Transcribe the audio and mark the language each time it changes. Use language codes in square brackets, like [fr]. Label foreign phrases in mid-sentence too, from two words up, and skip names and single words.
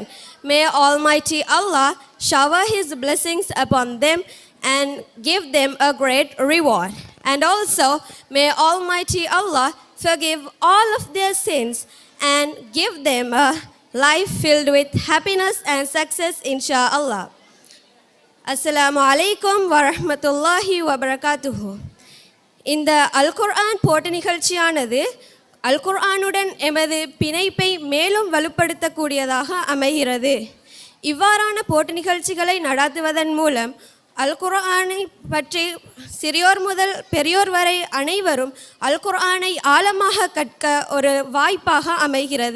[en] May Almighty Allah shower His blessings upon them and give them a great reward. And also, may Almighty Allah forgive all of their sins and give them a life filled with happiness and success, inshallah. [ar] السلام عليكم ورحمة الله وبركاته. [ta] இந்த அல்குர்ஆன் போட்டி நிகழ்ச்சியானது அல்குர்ஆனுடன் எமது பிணைப்பை மேலும் வலுப்படுத்தக்கூடியதாக அமைகிறது. இவ்வாறான போட்டி நிகழ்ச்சிகளை நடாத்துவதன் மூலம் அல் குர்ஆனை பற்றி சிறியோர் முதல் பெரியோர் வரை அனைவரும் அல் குர்ஆனை ஆழமாக கற்க ஒரு வாய்ப்பாக அமைகிறது.